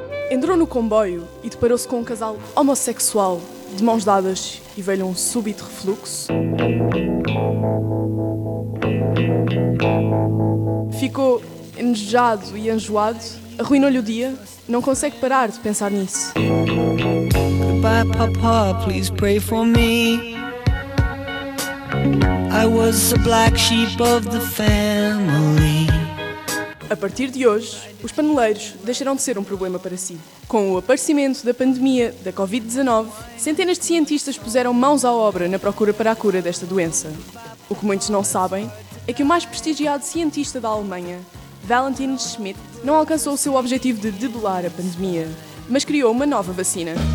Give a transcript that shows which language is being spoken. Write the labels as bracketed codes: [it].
[pt] Entrou no comboio e deparou-se com um casal homossexual, de mãos dadas e veio um súbito refluxo. Ficou enjoado e enjoado. Arruinou-lhe o dia, não consegue parar de pensar nisso. [en] Goodbye, Papa, please pray for me. I was a black sheep of the family. [pt] A partir de hoje, os paneleiros deixarão de ser um problema para si. Com o aparecimento da pandemia da Covid-19, centenas de cientistas puseram mãos à obra na procura para a cura desta doença. O que muitos não sabem é que o mais prestigiado cientista da Alemanha, Valentin Schmidt, não alcançou o seu objetivo de debelar a pandemia, mas criou uma nova vacina.